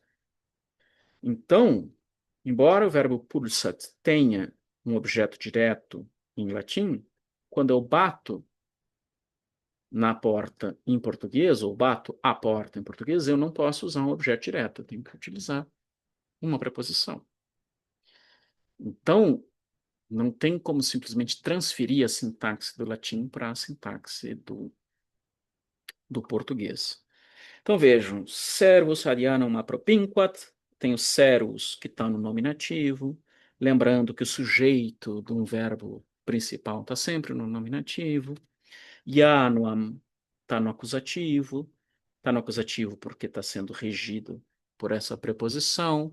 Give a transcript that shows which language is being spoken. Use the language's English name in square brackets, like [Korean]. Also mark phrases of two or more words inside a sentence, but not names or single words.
[Portuguese] Então, embora o verbo pulsat tenha um objeto direto em latim, quando eu bato na porta em português, ou bato a porta em português, eu não posso usar um objeto direto, eu tenho que utilizar uma preposição. Então, não tem como simplesmente transferir a sintaxe do latim para a sintaxe do português. Então vejam, [Latin] servus arianum appropinquat, [Portuguese] tem o servus que está no nominativo, lembrando que o sujeito de um verbo principal está sempre no nominativo, Januam está no acusativo porque está sendo regido por essa preposição.